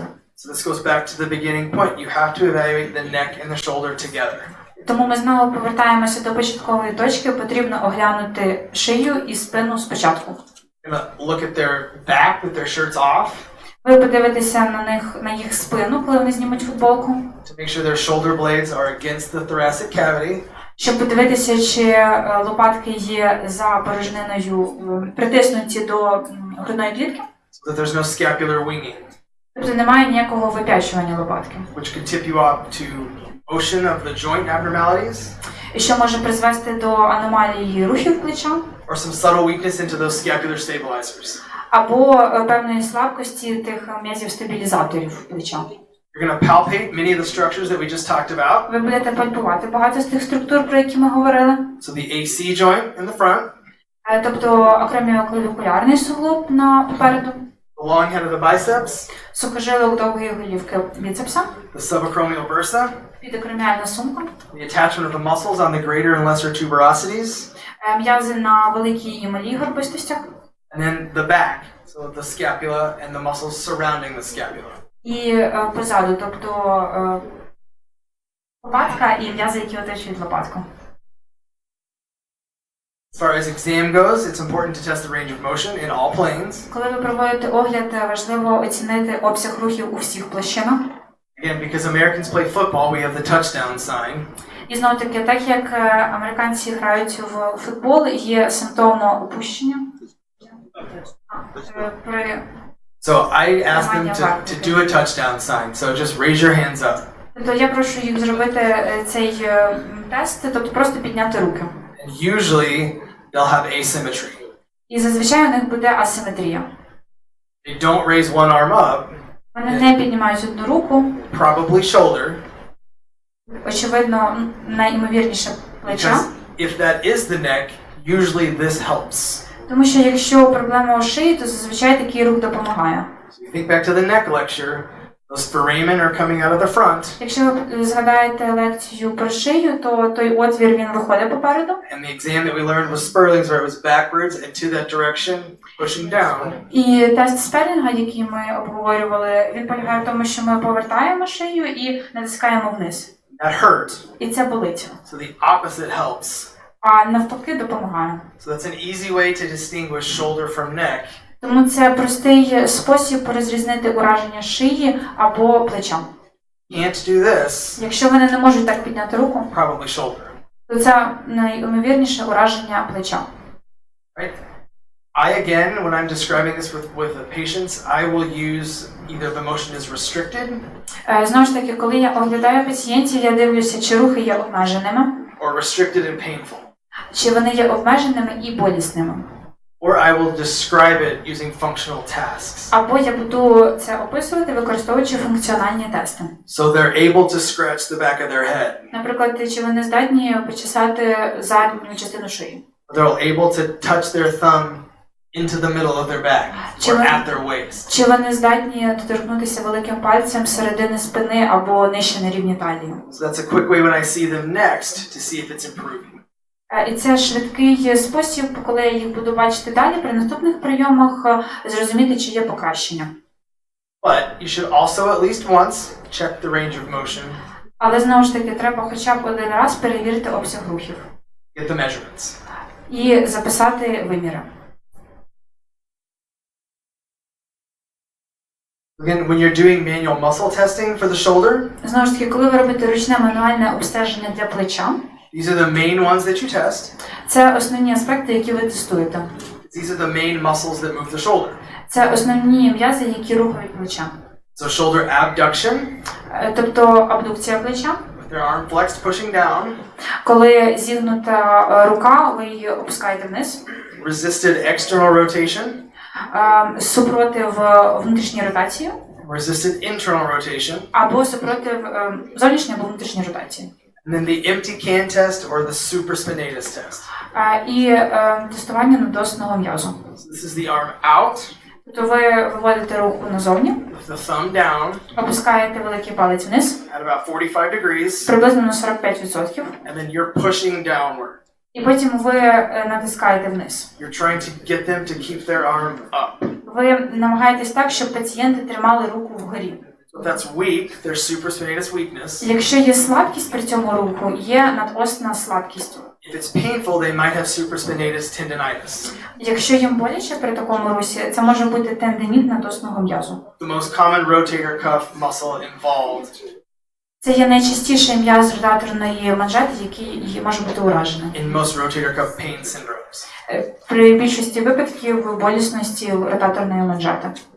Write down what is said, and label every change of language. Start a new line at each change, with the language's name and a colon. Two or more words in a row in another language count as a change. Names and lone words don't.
English: So this goes back to the beginning point. You have to evaluate the neck and the shoulder together.
Ukrainian: Тому ми знову повертаємося до початкової точки. Потрібно оглянути шию і спину спочатку.
English: You're gonna look at their back with their shirts off.
Ukrainian: Ви подивитеся на їх спину, коли вони знімуть футболку.
English: To make sure their shoulder blades are against the thoracic cavity.
Ukrainian: Щоб подивитися, чи лопатки є за порожниною притиснуті до грудної клітки.
English: So that there's no scapular winging.
Ukrainian: Тобто немає ніякого вип'ячування лопатки.
English: Which could tip you off to motion of the joint abnormalities.
Ukrainian: І що може призвести до аномалії рухів плеча.
English: Or some subtle weakness into those scapular stabilizers.
Ukrainian: Або певної слабкості тих м'язів-стабілізаторів плеча.
English: You're going to palpate many of the structures that we just talked about.
Ukrainian: Ви будете пальпувати багато з тих структур, про які ми говорили.
English: So the AC joint in the front.
Ukrainian: Тобто акроміоклавікулярний суглоб попереду.
English: The long head of the biceps.
Ukrainian: Сухожилок довгої голівки біцепса.
English: The subacromial bursa.
Ukrainian: Підакроміальна сумка.
English: The attachment of the muscles on the greater and lesser tuberosities.
Ukrainian: М'язи на великій і малій горбистостях.
English: And then the back, so the scapula and the muscles surrounding the scapula.
Ukrainian: І позаду, тобто лопатка і м'язи, які оточують лопатку.
English: As far as exam goes, it's important to test the range of motion in all planes.
Ukrainian: Коли ви проводите огляд, важливо оцінити обсяг рухів у всіх площинах.
English: Again, because Americans play football, we have the touchdown sign.
Ukrainian: І знову таки, так як американці грають в футбол, є симптомно опущення.
English: So I ask them to do a touchdown sign. So just raise your hands up.
Ukrainian: Тобто я прошу їх зробити цей тест, тобто просто підняти руки.
English: And usually they'll have asymmetry.
Ukrainian: І зазвичай у них буде асиметрія.
English: They don't raise one arm up.
Ukrainian: Вони не піднімають одну руку.
English: Probably shoulder.
Ukrainian: Очевидно, найімовірніше плеча.
English: Because if that is the neck, usually this helps.
Ukrainian: Тому що якщо проблема у шиї, то зазвичай такий рух допомагає.
English: So you think back to the neck lecture, those foramen are coming out of the front.
Ukrainian: Якщо ви згадаєте лекцію про шию, то той отвір він виходить попереду.
English: And the exam that we learned was Sperling's, where it was backwards and to that direction, pushing down.
Ukrainian: І тест Спеллінга, який ми обговорювали, він полягає в тому, що ми повертаємо шию і натискаємо вниз.
English: That hurt.
Ukrainian: І це болить.
English: So the opposite helps.
Ukrainian: А навпаки допомагає.
English: So that's an easy way to distinguish shoulder from neck.
Ukrainian: Тому це простий спосіб розрізнити ураження шиї або плеча.
English: Can't do this,
Ukrainian: Якщо вони не можуть так підняти руку,
English: probably shoulder.
Ukrainian: то це найімовірніше ураження плеча.
English: Right? Again, when I'm describing this with the patients, I will use either the motion is restricted.
Ukrainian: Знову ж таки, коли я оглядаю пацієнтів, я дивлюся, чи рухи є обмеженими,
English: Or restricted and painful.
Ukrainian: чи вони є обмеженими і болісними.
English: Or I will describe it using functional tasks.
Ukrainian: Або я буду це описувати, використовуючи функціональні тести.
English: So they're able to scratch the back of their head.
Ukrainian: Наприклад, чи вони здатні почесати задню частину шиї.
English: They're able to touch their thumb into the middle of their back or at their waist.
Ukrainian: Чи вони здатні доторкнутися великим пальцем середини спини або нижче на рівні талії.
English: So that's a quick way when I see them next to see if it's improving.
Ukrainian: І це швидкий спосіб, коли я їх буду бачити далі при наступних прийомах, зрозуміти, чи є покращення.
English: But you should also at least once check the range of motion.
Ukrainian: Але знову ж таки, треба хоча б один раз перевірити обсяг рухів.
English: Get the measurements.
Ukrainian: І записати виміри.
English: Again, when you're doing manual muscle testing for the shoulder,
Ukrainian: Знову ж таки, коли ви робите ручне мануальне обстеження для плеча,
English: these are the main ones that you test.
Ukrainian: це основні аспекти, які ви тестуєте.
English: These are the main muscles that move the shoulder.
Ukrainian: Це основні м'язи, які рухають плеча.
English: So shoulder abduction,
Ukrainian: Тобто абдукція плеча.
English: with their arm flexed, pushing down.
Ukrainian: Коли зігнута рука, ви її опускаєте вниз.
English: Resisted external rotation.
Ukrainian: Супротив внутрішньої ротації.
English: Resisted internal rotation.
Ukrainian: Або супротив зовнішньої або внутрішньої ротації.
English: And then the empty can test or the supraspinatus test.
Ukrainian: І тестування надосного м'язу.
English: So this is the arm out,
Ukrainian: Тобто ви виводите руку назовні,
English: with the thumb down
Ukrainian: опускаєте великий палець вниз,
English: at about 45 degrees,
Ukrainian: приблизно на 45%,
English: and then you're pushing downward.
Ukrainian: і потім ви натискаєте вниз.
English: You're trying to get them to keep their arm up.
Ukrainian: Ви намагаєтесь так, щоб пацієнти тримали руку вгорі.
English: So if that's weak, there's supraspinatus weakness.
Ukrainian: Якщо є слабкість при цьому руху, є надосна слабкість.
English: If it's painful, they might have supraspinatus tendinitis.
Ukrainian: Якщо їм боляче при такому русі, це може бути тендиніт надосного м'язу.
English: The most common rotator cuff muscle involved.
Ukrainian: Це є найчастіший м'яз ротаторної манжети, який може бути уражений.
English: In most rotator cuff pain syndromes.
Ukrainian: При більшості випадків болісності ротаторної манжети.